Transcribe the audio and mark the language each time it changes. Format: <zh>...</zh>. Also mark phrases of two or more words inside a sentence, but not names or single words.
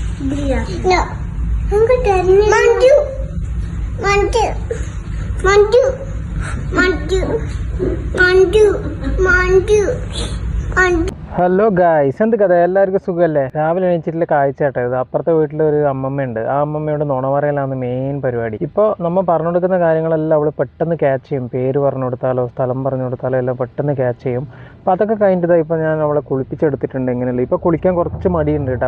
<en>No. Mandu. Mandu. Mandu. Mandu. Mandu. Mandu. Mandu. Hello guys,</en> <ml>എന്ത് കഥ? എല്ലാവർക്കും സുഖമല്ലേ? രാവിലെ എണീച്ചിട്ടുള്ള കാഴ്ച കേട്ടോ ഇത്. അപ്പുറത്തെ വീട്ടിലൊരു അമ്മമ്മയുണ്ട്. ആ അമ്മമ്മയോട് നുണ പറയലാണ് മെയിൻ പരിപാടി. ഇപ്പോൾ നമ്മൾ പറഞ്ഞു കൊടുക്കുന്ന കാര്യങ്ങളെല്ലാം അവൾ പെട്ടെന്ന് ക്യാച്ച് ചെയ്യും. പേര് പറഞ്ഞു കൊടുത്താലോ സ്ഥലം പറഞ്ഞു കൊടുത്താലോ എല്ലാം പെട്ടെന്ന് ക്യാച്ച് ചെയ്യും. അപ്പോൾ അതൊക്കെ കഴിഞ്ഞിട്ട് ഇപ്പോൾ ഞാൻ അവളെ കുളിപ്പിച്ചെടുത്തിട്ടുണ്ട്. എങ്ങനെയല്ല, ഇപ്പോൾ കുളിക്കാൻ കുറച്ച് മടിയുണ്ട് കേട്ടോ.</ml>